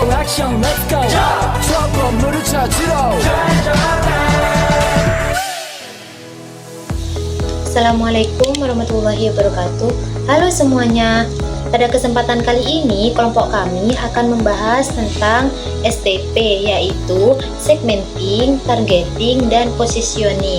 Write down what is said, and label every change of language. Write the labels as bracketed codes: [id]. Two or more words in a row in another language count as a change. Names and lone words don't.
[ko] 액션 [en] let's go [ko] 저 건물을 찾으러 [ar] السلام عليكم ورحمة الله وبركاته. [id] Halo semuanya. Pada kesempatan kali ini kelompok kami akan membahas tentang STP, yaitu [en] segmenting, targeting, [id] dan positioning.